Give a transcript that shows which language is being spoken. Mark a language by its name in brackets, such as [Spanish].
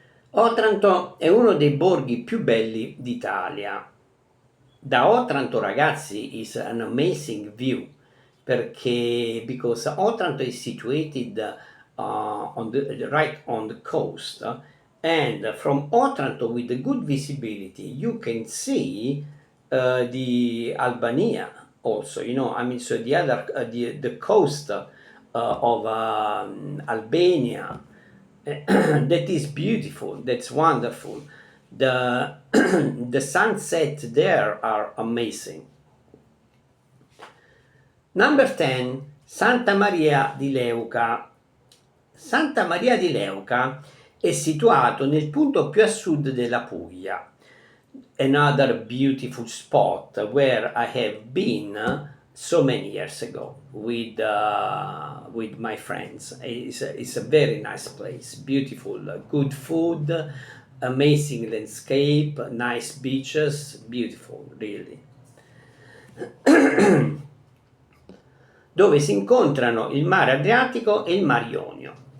[Italian] Otranto è uno dei borghi più belli d'Italia. Da Otranto, ragazzi, [English] is an amazing view because Otranto is situated right on the coast, and from Otranto with a good visibility you can see the Albania also, so the other the coast of Albania. That is beautiful, that's wonderful. The sunset there are amazing. Number 10, Santa Maria di Leuca. [Italian] Santa Maria di Leuca è situato nel punto più a sud della Puglia. [English] Another beautiful spot where I have been so many years ago with my friends. It's a very nice place, beautiful, good food, amazing landscape, nice beaches, beautiful, really. [Italian] Dove si incontrano il mare Adriatico e il Mar Ionio.